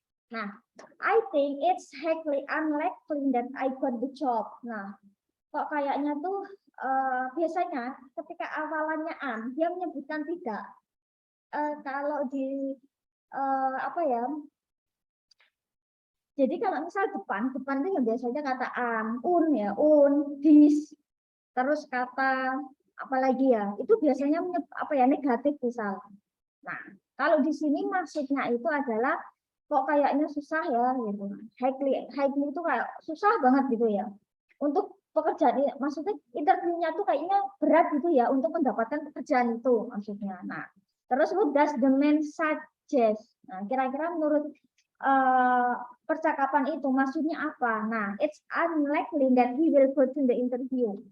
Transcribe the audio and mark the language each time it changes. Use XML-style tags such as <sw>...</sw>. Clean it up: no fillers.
<en>Nah, I think it's highly unlikely that I got the job.</en> <id>Nah, kok kayaknya tuh biasanya ketika awalannya dia menyebutkan tidak. Kalau di apa ya? Jadi kalau misal depan itu yang biasanya kata ya, this. Terus kata apalagi ya, itu biasanya apa ya, negatif misal. Nah, kalau di sini maksudnya itu adalah kok kayaknya susah ya gitu. Highly itu kayak susah banget gitu ya. Untuk pekerjaan ini, maksudnya interviewnya tuh kayaknya berat gitu ya untuk mendapatkan pekerjaan itu maksudnya. Nah, terus</id> <en>what does the man suggest?</en> <id>Nah, kira-kira menurut percakapan itu maksudnya apa?</id> <en>Nah, it's unlikely that he will go to the interview.</en>